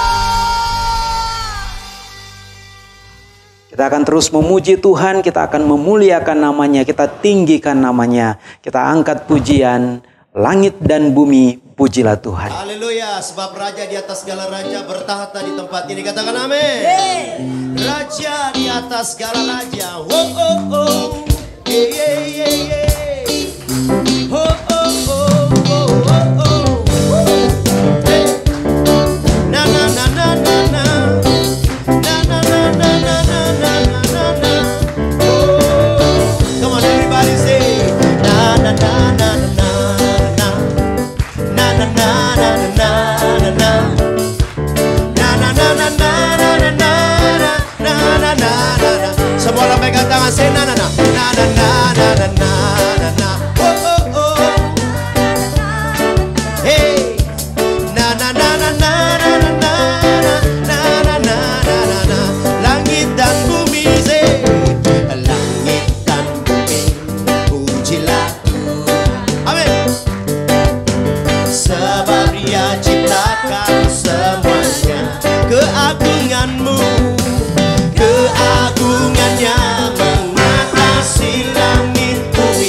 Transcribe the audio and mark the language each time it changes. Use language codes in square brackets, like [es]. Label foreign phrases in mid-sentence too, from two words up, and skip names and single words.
[id] Kita akan terus memuji Tuhan, kita akan memuliakan namanya, kita tinggikan namanya, kita angkat pujian, langit dan bumi, pujilah Tuhan. Haleluya, sebab Raja di atas segala raja bertahta di tempat ini. Katakan amin. Raja di atas segala raja. Oh oh oh. Yeah yeah yeah yeah. Oh oh oh oh oh oh. Hey. Na na na na na na. Na na na na na na na na na. [en] Oh. Come on everybody say na na na na na na. Na na na na na na na. Na na na na na na na na na na na na. [id] Semua orang pegang tangan saya na na na na na na na na na na. Oh oh oh. Hey. Na na na na na na na na na na na na na. Langit dan bumi say. Langit dan bumi pujilah Tuhan. Amin. Sebab Dia ciptakan semuanya, keagungan-Mu, keagungannya mengatasi langit bumi.